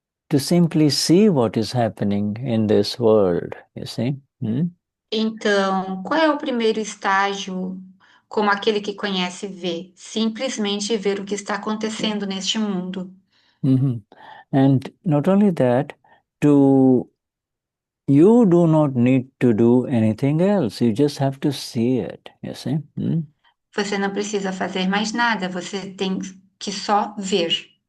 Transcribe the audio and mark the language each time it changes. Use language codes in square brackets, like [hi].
[en] To simply see what is happening in this world, you see? [pt] Então, qual é o primeiro estágio como aquele que conhece e vê? Simplesmente ver o que está acontecendo neste mundo. [en] And not only that, you do not need to do anything else. You just have to see it, you see? [pt] Você não precisa fazer mais nada, você tem que só ver.